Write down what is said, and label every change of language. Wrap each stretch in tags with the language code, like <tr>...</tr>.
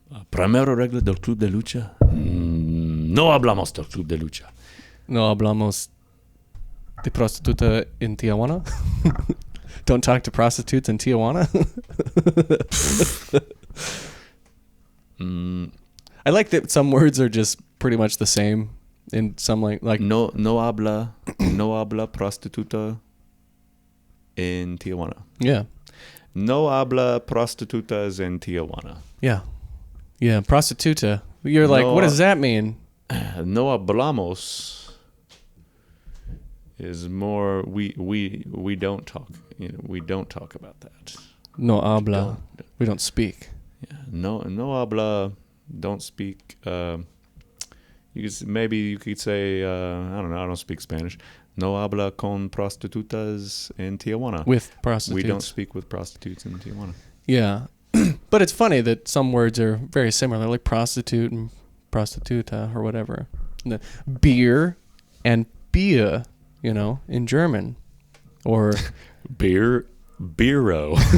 <es>Primera regla del club de lucha. No hablamos del club de lucha. No hablamos de prostituta in Tijuana.</es> <en>Don't talk to prostitutes in Tijuana. I like that some words are just pretty much the same in some like</en> <es>No habla prostituta en Tijuana.</es> <en>yeah.</en> <es>No habla prostitutas en Tijuana.</es> <en>Yeah. Yeah, prostituta. You're like, No, what does that mean?</en> <es>No hablamos</es> <en>is more we don't talk. We don't talk about that.</en> <es>No habla.</es> <en>We don't speak. Yeah.</en> <es>No habla.</es> <en>Don't speak. Maybe you could say I don't know. I don't speak Spanish.</en> <es>No habla con prostitutas en Tijuana.</es> <en>With prostitutes. We don't speak with prostitutes in Tijuana. Yeah. But it's funny that some words are very similar, like prostitute and prostituta or whatever. Beer and Bier, in German. Or Beero.</en>